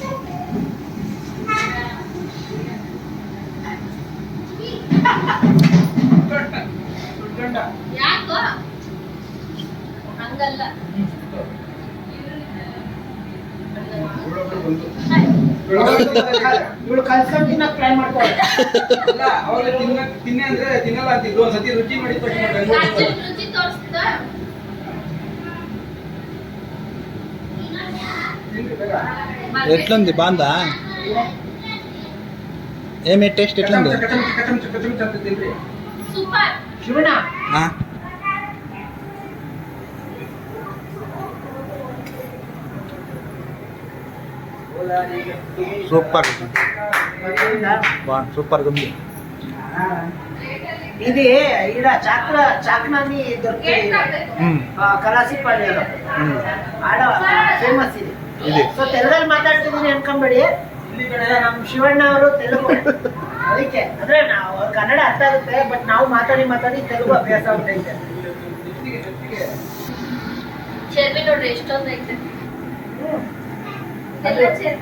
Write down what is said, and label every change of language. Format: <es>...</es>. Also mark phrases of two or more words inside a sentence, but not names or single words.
<kn>ಯಾಕೋ ಹಂಗಲ್ಲ. ಇವಳು ಕಲ್ಸ್ಕೊಂಡು ತಿನ್ನಕ್ ಟ್ರೈ ಮಾಡ್ತಾಳೆ. ಅಲ್ಲ ಅವಾಗ ತಿನ್ನೆ ಅಂದ್ರೆ ತಿನ್ನಲ್ಲ ಅಂತಿದ್ರು. ಒಂದ್ಸತಿ ರುಚಿ ಮಾಡಿ ರುಚಿ ತೋರಿಸ್ತಾ</kn> <te>ఎట్లుంది బాగుందా ఏమి టేస్ట్ ఎట్లుంది</te> <kn>ಸೂಪರ್. ಶಿವಣ್ಣ</kn> <te>ఆ? సూపర్ బాగుంది సూపర్గా ఉంది ఇది ఈడ చాక్నాన్ని దొరుకుతాయి కలాసిపల్లిలో ఆడ ఫేమಸ್ ఇది. ఇది</te> <kn>ಸೊ ತೆಲುಗಲ್ಲಿ ಮಾತಾಡ್ತಿದ್ದೀನಿ ಅನ್ಕೊಂಬೇಡಿ, ನಮ್ಮ ಶಿವಣ್ಣ ಅವರು ತೆಲುಗು, ಅದಕ್ಕೆ ಅಂದ್ರೆ ನಾವು ಕನ್ನಡ ಅರ್ಥ ಆಗುತ್ತೆ, ಬಟ್ ನಾವು ಮಾತಾಡಿ ತೆಲುಗು ಅಭ್ಯಾಸ ಆಗ್ತೈತೆ. ಚರ್ಬಿ ನೋಡ್ರಿ ಎಷ್ಟೊಂದು ಐತೆ. ಎಲ್ಲ ಚರ್ಬಿ.</kn>